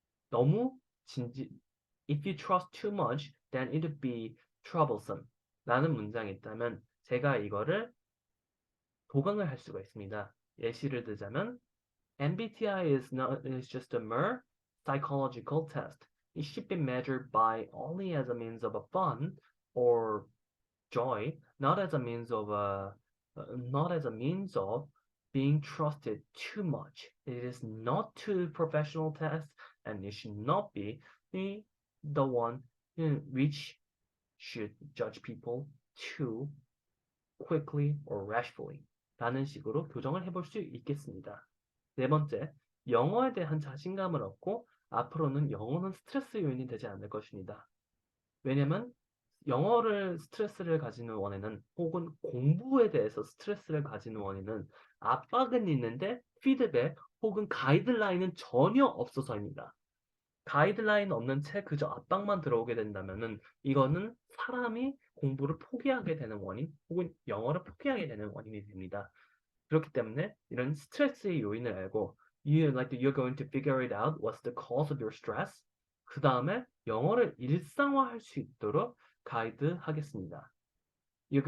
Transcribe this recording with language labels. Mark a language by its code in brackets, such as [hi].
[ko] 너무 진지, [en] if you trust too much, then it would be troublesome. [ko] 라는 문장이 있다면 제가 이거를 도강을 할 수가 있습니다. 예시를 들자면 [en] MBTI is just a mere psychological test. It should be measured by only as a means of a fun or joy, not as a means of not as a means of being trusted too much. It is not too professional test, and it should not be the one which should judge people too quickly or rashfully [ko] 라는 식으로 교정을 해볼 수 있겠습니다. 네 번째, 영어에 대한 자신감을 얻고 앞으로는 영어는 스트레스 요인이 되지 않을 것입니다. 왜냐면 영어를 스트레스를 가지는 원인은 혹은 공부에 대해서 스트레스를 가지는 원인은 압박은 있는데 피드백 혹은 가이드라인은 전혀 없어서입니다. 가이드라인 없는 채 그저 압박만 들어오게 된다면은 이거는 사람이 공부를 포기하게 되는 원인 혹은 영어를 포기하게 되는 원인이 됩니다. 그렇기 때문에 이런 스트레스의 요인을 알고 [en] you're going to figure it out what's the cause of your stress. [ko] 그 다음에 영어를 일상화할 수 있도록 가이드하겠습니다. [en] You're going